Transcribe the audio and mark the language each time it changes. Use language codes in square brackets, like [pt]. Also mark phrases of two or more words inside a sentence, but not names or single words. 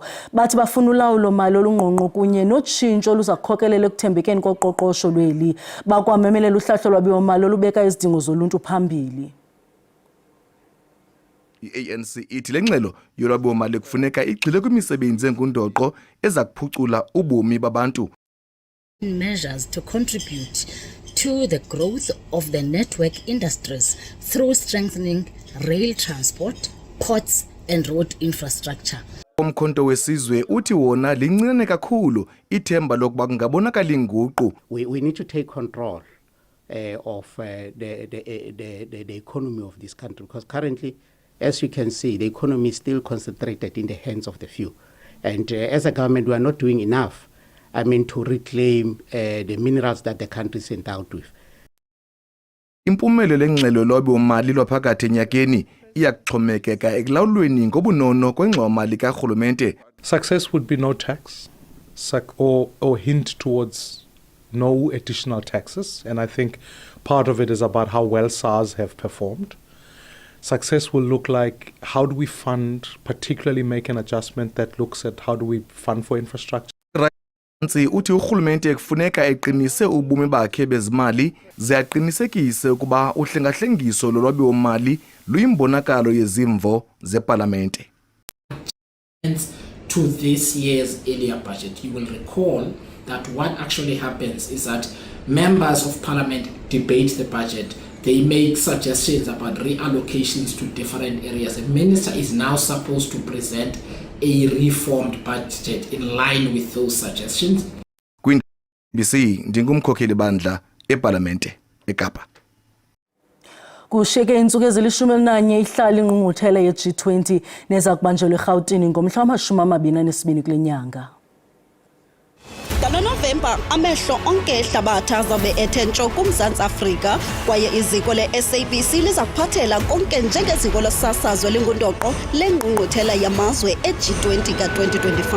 [xh] Bathi bafuna ulawulo mali olungqongqo kunye notshintsho luza kukhokelela ekuthembekeni koqoqosho lweli. Bakwamemelela uhlahlo lwabiwo-mali olubeka izidingo zoluntu phambili. I-ANC ithi le ngxelo yolwabiwo-mali kufuneka igxile kwimisebenzi engundoqo eza kuphucula ubomi babantu. [en] Measures to contribute to the growth of the network industries through strengthening rail transport, ports and road infrastructure. [xh] Umkhonto wesizwe uthi wona lincinane kakhulu ithemba lokuba kungabonakala inguqu. [en] We need to take control of the economy of this country, because currently, as you can see, the economy is still concentrated in the hands of the few. And as a government, we are not doing enough to reclaim the minerals that the country is endowed with. [xh] Impumelelo lengxelo lwabiwo-mali lwaphakathi enyakeni iyakuxhomekeka ekulawulweni ngobunono kwengxowa-mali karhulumente. [en] Success would be no tax or hint towards no additional taxes, and I think part of it is about how well SARS have performed. Success will look like how do we fund, particularly make an adjustment that looks at how do we fund for infrastructure. [xh] Uthi urhulumente kufuneka eqinise ubume bakhe bezimali ziyaqinisekise ukuba uhlengahlengiso lolwabiwo-mali luyimbonakalo yezimvo zeParlamente. [en] To this year's earlier budget, you will recall that what actually happens is that members of Parliament debate the budget. They make suggestions about reallocations to different areas. The minister is now supposed to present a reformed budget in line with those suggestions. [xh] BC ndingumkhokheli bandla eParlamente eKapa. Kushiyeke iintsuku ezili-11 ihlala ingqungquthela ye-G20 neza kubanjelwa eRhawutini ngomhla wama-22 kule nyanga. NgoNovemba amehlo onke ehlabathi azabe ethe ntsho kuMzantsi Afrika, kwaye iziko le-SABC liza kuphathela konke njengeziko losasazo elingundoqo lengqungquthela yamazwe e-G20 ka-2025.